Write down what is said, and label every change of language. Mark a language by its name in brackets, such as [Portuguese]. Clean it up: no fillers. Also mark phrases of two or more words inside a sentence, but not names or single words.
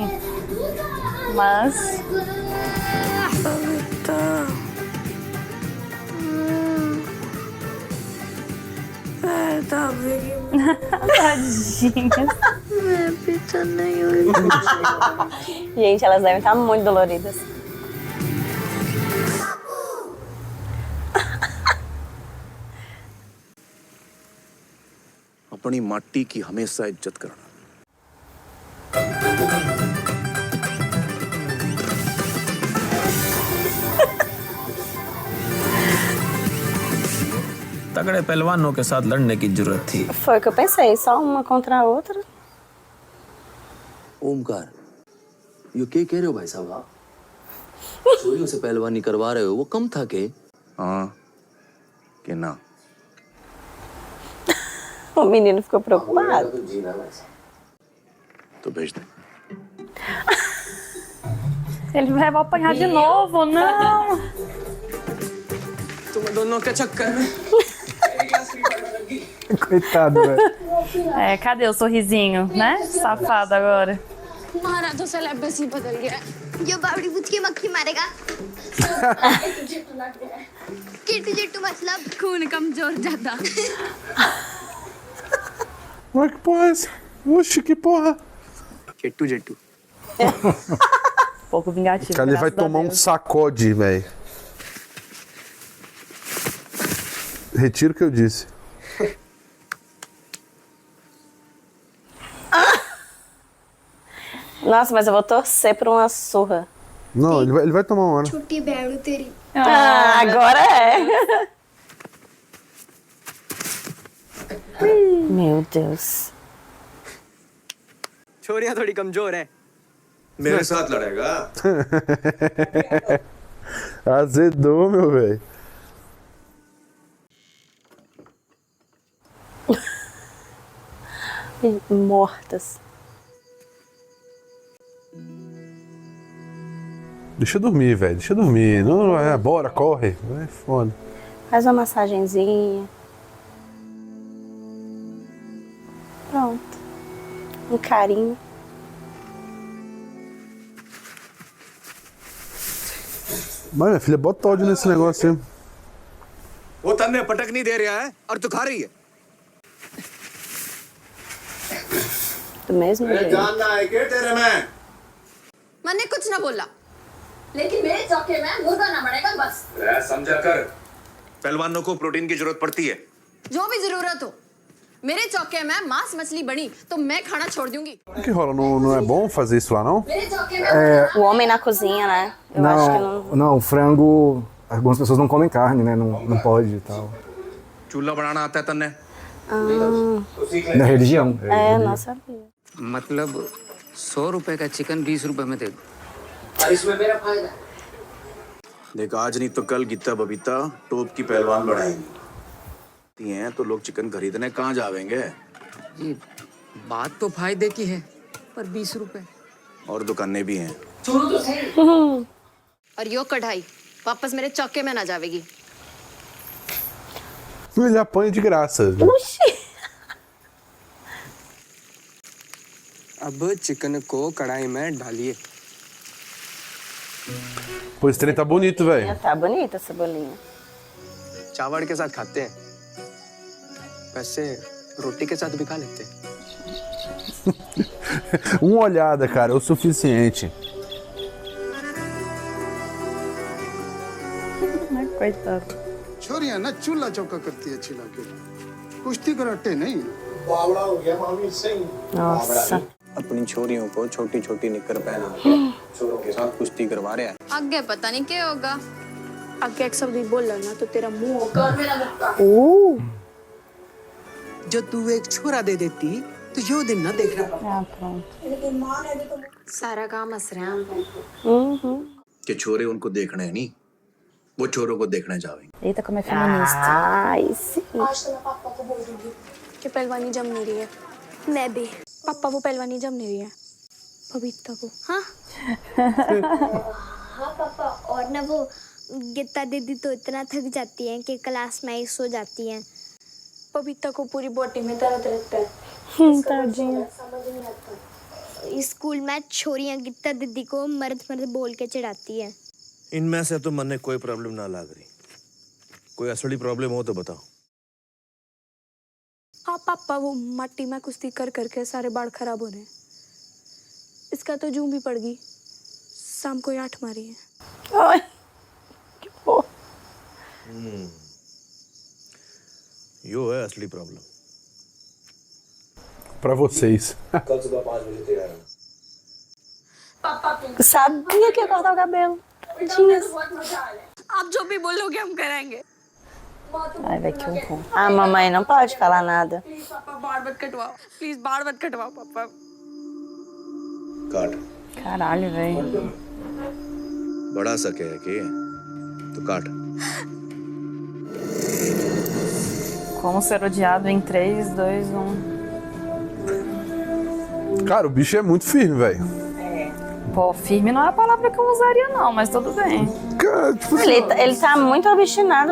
[Portuguese] Mas... Tadinha. Gente, elas devem estar muito doloridas. [Hindi] अपनी माटी की हमेशा इज्जत करना। तगड़े पहलवानों के साथ लड़ने की जरूरत थी। [Portuguese] Foi o que eu pensei, só uma contra a outra. [Hindi] ओमकार, ये क्या कह रहे हो भाई साहब आप? चोरियों से पहलवानी करवा रहे हो, वो कम था के? हाँ कि ना? [Portuguese] O menino ficou preocupado. [Hindi] तो भेज दे। [Portuguese] Ele vai apanhar de novo, não! [Hindi] तुम दोनों के चक्कर में [Portuguese] Coitado, velho. É, cadê o sorrisinho, né? Safado agora. [Hindi] तुम्हारा तो सिलेबस ही बदल गया है। जो बावड़ी पूछ के मक्खी मारेगा। किट्टू जिट्टू मतलब खून कमजोर ज्यादा। [Portuguese] Ué, que porra é essa? Oxi, que porra. [Hindi] जेट्टू जेट्टू [Portuguese] Pouco vingativo. Cara, ele vai graças a tomar um Deus. sacode, velho. Retiro o que eu disse. Nossa, mas eu vou torcer por uma surra. Não, ele vai tomar uma hora. [Hindi] छुट्टी बैठू तेरी। [Portuguese] Agora é. Meu Deus. [Hindi] छोरियां थोड़ी कमजोर है। मेरे साथ लड़ेगा? [Portuguese] Azedou, meu velho. Mortas. Deixa eu dormir, velho. Deixa eu dormir. Não, bora, corre. É foda. Faz uma massagenzinha. Pronto. Um carinho. Mas, minha filha, bota ódio nesse negócio aí. [Hindi] वो तन्ने पटक नहीं दे रहा है और तू खा रही है। [Portuguese] mesmo jeito. [Hindi] जानना है क्या तेरे में? मैंने कुछ ना बोला। लेकिन मेरे चौके में मुर्गा ना बनेगा बस। समझा कर। पहलवानों को प्रोटीन की जरूरत पड़ती है। जो भी जरूरत हो, मेरे चौके में मांस मछली बनी तो मैं खाना छोड़ दूंगी। [Portuguese] O que rola? Não é bom fazer isso lá, não? [Hindi] मेरे चौके में [Portuguese] O homem na cozinha, né? Eu acho que não. Não, frango. Algumas pessoas não comem carne, né? Não pode e tal. [Hindi] चूल्हा बनाना आता है तन्ने? [Portuguese] Da religião. É, não sabia. [Hindi] मतलब 100 रुपए का चिकन 20 रुपए में दे दो। देख आज नहीं तो कल गीता बबीता टॉप की पहलवान बढ़ाएंगी हैं तो लोग चिकन खरीदने कहाँ जावेंगे? जी बात तो फायदे की है, पर 20 रुपए। और दुकानें भी हैं। और यो कढ़ाई वापस मेरे चौके में ना जावेगी। [Portuguese] Ele apanha de graça. [Hindi] अब चिकन को कढ़ाई में डालिए। [Portuguese] Pô, esse trem tá bonito, velho. Tá bonita essa bolinha. [Hindi] चावल के साथ खाते हैं, वैसे रोटी के साथ भी खा लेते हैं। [Portuguese] Uma olhada, cara, é o suficiente. Coitado. [Hindi] छोरियां ना चूल्हा चौका करती है छिला के, कुश्ती कराटे नहीं। [Portuguese] Nossa. [Hindi] अपनी छोरियों को छोटी छोटी निकर पहना के छोरों के साथ कुश्ती करवा रहे हैं। आगे पता नहीं क्या होगा। आगे एक शब्द भी बोल ना तो तेरा मुंह होगा। जो तू एक छोरा दे देती तो यो दिन ना देख रहा। [Portuguese] Ah, pronto. [Hindi] सारा काम हंस रहे हैं। कि छोरे उनको देखने हैं नहीं, वो छोरों को देखने जावेंगे। [Portuguese] Eita, como é feminista. Ai, sim. [Hindi] आज तो मैं पापा को बोल दूंगी कि पहलवानी जम नहीं रही है। मैं भी। पापा वो पहलवानी जम नहीं रही है, बबीता को। हाँ हाँ पापा, और ना वो गीता दीदी तो इतना थक जाती हैं कि क्लास में ही सो जाती हैं। बबीता को पूरी बॉडी में दर्द रहता है। [Portuguese] Tadinha. [Hindi] समझ नहीं आता। स्कूल में छोरियां गीता दीदी को मर्द मर्द बोल के चिढ़ाती हैं। इनमें से तो मन ने कोई प्रॉब्लम ना लग रही। कोई असली प्रॉब्लम हो तो बताओ। हाँ पापा, वो मट्टी में कुश्ती कर करके सारे बाल खराब हो रहे हैं। इसका तो जूं भी पड़ गई, शाम को 8 मारी है। [Portuguese] Ai, que porra. [Hindi] यो है असली प्रॉब्लम। [Portuguese] Pra vocês. Sabia que ia cortar o cabelo. [Hindi] आप जो भी बोलोगे हम कराएंगे। [Portuguese] Ai, vai que horror. A mamãe não pode falar nada. [Hindi] प्लीज पापा बाल मत कटवाओ, प्लीज बाल मत कटवाओ पापा। काट। [Portuguese] Caralho, velho. [Hindi] बढ़ा सके है कि तो काट। [Portuguese] Como ser odiado em 3, 2, 1. Cara, o bicho é muito firme, velho. Pô, firme não é a palavra que eu usaria, não, mas tudo bem. Cara, tipo assim, Ele tá muito obstinado